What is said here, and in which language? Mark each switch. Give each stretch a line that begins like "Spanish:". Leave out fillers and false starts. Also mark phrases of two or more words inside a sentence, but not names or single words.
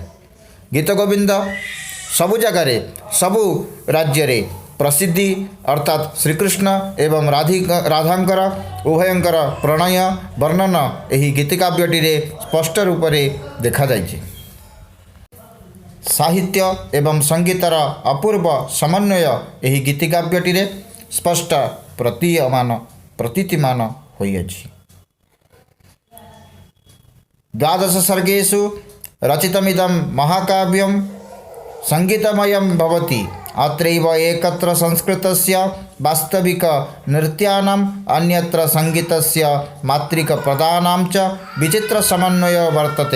Odia: ଗୀତଗୋବିନ୍ଦ ସବୁ ଜଗାର ସବୁ ରାଜ୍ୟ ରେ ପ୍ରସିଦ୍ଧି ଅର୍ଥାତ ଶ୍ରୀକୃଷ୍ଣ ଏବଂ ରାଧାଙ୍କର ଉଭୟଙ୍କର ପ୍ରଣୟ ବର୍ଣ୍ଣନ ଏହି ଗୀତିକାବ୍ୟଟି ରେ
Hindi: स्पष्ट रूप से देखा जाइए।
Odia: ସାହିତ୍ୟ ଏବଂ ସଙ୍ଗୀତର ଅପୂର୍ବ ସମନ୍ୱୟ ଏହି ଗୀତିକାବ୍ୟଟି ରେ ସ୍ପଷ୍ଟ ପ୍ରତୀତିମାନ ହୋଇଅଛି।
Sanskrit: द्वादश सर्गेषु रचितमिदं महाकाव्यं संगीतमयं भवति। अत्रैव एकत्र संस्कृतस्य वास्तविक नृत्यानाम् अन्यत्र संगीतस्य मात्रिक प्रदानां च विचित्र समन्वय वर्तते।